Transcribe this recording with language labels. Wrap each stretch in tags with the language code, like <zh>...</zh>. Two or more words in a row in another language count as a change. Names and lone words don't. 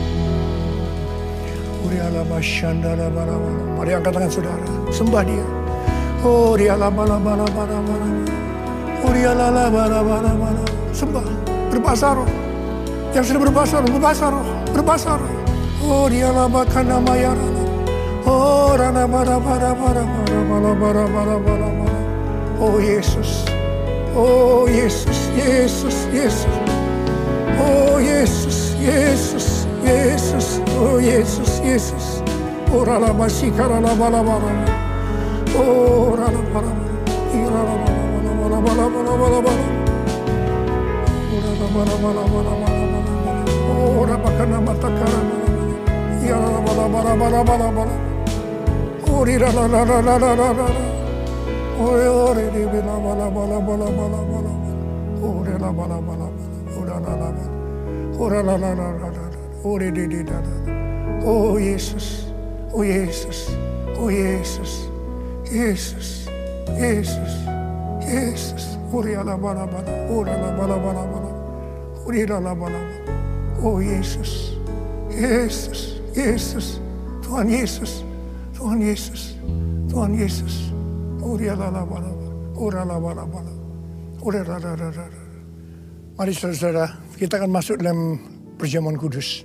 <id>Mari angkat tangan saudara, sembah Dia. Oh Dia sembah, berbahasa roh. Yang sudah berbahasa roh, berbahasa roh. Oh Dia labakana mayarana. Oh rana bara. Oh Yesus. Oh Yesus, Yesus, Yesus. Oh Yesus, Yesus, Yesus. Oh Yesus, Yesus. Oh rala masikara la bala. Oh rala bala. Irala bala. Oh rala bakana matakara. Irala bala. Oh rala. Oh re di bala. Oh re la bala. Oh la. Oh re di. Oh Yesus. Oh Yesus. Oh Yesus. Yesus. Yesus. Yesus. Oh re la bala. Oh la bala. Oh re la bala. Oh Yesus. Yesus. Yesus. Tuhan Yesus. Tuhan Yesus. Tuhan Yesus. Mari saudara, kita akan masuk dalam perjamuan kudus.</id>